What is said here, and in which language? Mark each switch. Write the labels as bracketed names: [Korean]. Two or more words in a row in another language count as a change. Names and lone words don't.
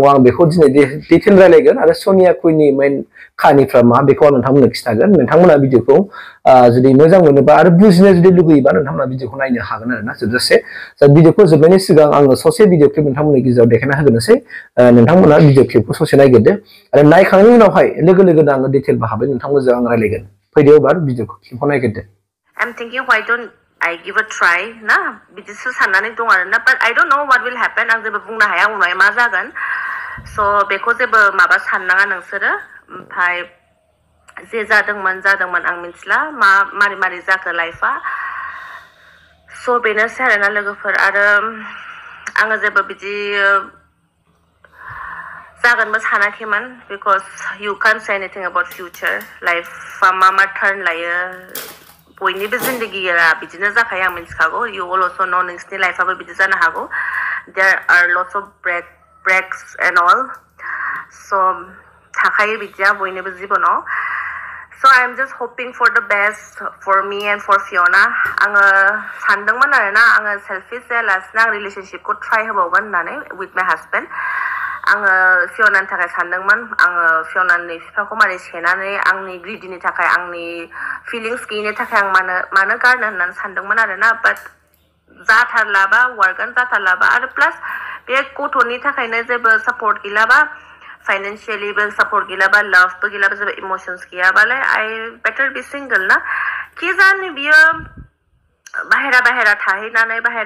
[Bodo] आं बेखौ दिनै डिटेल रायलायगोन आरो सनिया कुइननि मेइन खाहानिफ्रा मा बेखौ आं नोंथांमोननो खिथागोन नोंथांमोना भिडिअखौ जुदि मोजां मोनोबा आरो बुजिनो जुदि लुगैयोबा नोंथांमोना भिडिअखौ नायनो हागोन आरोना जोबजासे भिडिअखौ जोबनायनि सिगां आङो ससे भिडिअ क्लिप नोंथांमोननि गेजेराव देखायना होगोनोसै नोंथांमोना भिडिअ क्लिपखौ ससे नायग्रोदो आरो नायखांनायनि उनावहाय लोगो लोगोनो आङो डिटेल बाहाबै नोंथांमोनजों आं रायलायगोन फैदो एबार भिडिअ क्लिपखौ नायग्रोदो [English] I'm thinking why don't I give a try [Bodo] ना बिदिसो साननानै दं आरोना [English] but I don't know what will happen [Bodo] आं जेबो बुंनो हाया उनाव मा जागोन so बेखौ जेबो माबा साननाङा नोंसोरो ओमफ्राय जे जादोंमोन आं मिथिला मारै जाखो लाइफआ so बेनोसै आरोना लोगोफोर आरो आङो जेबो बिदि जागोनबो सानाखैमोन [English] because you can't say anything about future [Bodo] लाइफआ मा turn लायो बयनिबो जिंदगीया बिदिनो जाखायो आं मिथिखागौ [English] you will also know [Bodo] नोंसोरनि लाइफआबो बिदि जानो हागौ there [English] are lots of breaks and all so [Bodo] थाखायो बिदिया बयनिबो जिबनाव [English] so I'm just hoping for the best for me and for [Bodo] Fiona आङो सानदोंमोन आरोना आङो सेल्फिश जायालासिनो आं रिलेशनशिपखौ ट्राइ होबावगोन होननानै [English] with my husband [Bodo] आङो फियनानि थाखाय सानदोंमोन आङो फियनानि बिफाखौ मारै सेनानै आंनि ग्रिडिनि थाखाय आंनि फिलिंस गैयिनि थाखाय आं मानो गारनो होननानै सानदोंमोन आरोना बाट जाथारलाबा वारगोन जाथारलाबा आरो प्लास बे गथ'नि थाखायनो जेबो सापर्ट गैलाबा फाइनेन्शियलिबो सापर्ट गैलाबा लाभबो गैलाबा जेबो इमोशन्स गैयाबालाय [English] I better be single [Bodo] ना कि जानो बियो बाहेरा थाहैनानै